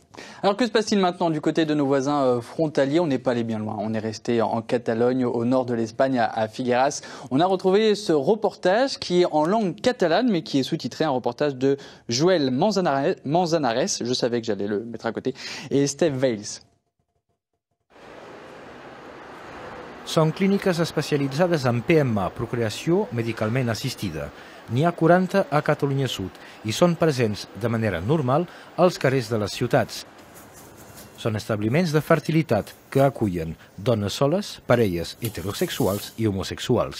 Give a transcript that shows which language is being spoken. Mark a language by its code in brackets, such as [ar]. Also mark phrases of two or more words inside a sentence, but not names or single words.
[fr] Alors que se passe-t-il maintenant du côté de nos voisins frontaliers? On n'est pas allé bien loin. On est resté en Catalogne, au nord de l'Espagne, à Figueras. On a retrouvé ce reportage qui est en langue catalane, mais qui est sous-titré, un reportage de Joel Manzanares, je savais que j'allais le mettre à côté, et Steve Vales. [ca] Són clíniques especialitzades en PMA, procreació medicalment assistida. N'hi ha 40 a Catalunya Sud i són presents de manera normal als carrers de les ciutats. Són establiments de fertilitat que acullen dones soles, parelles heterosexuals i homosexuals.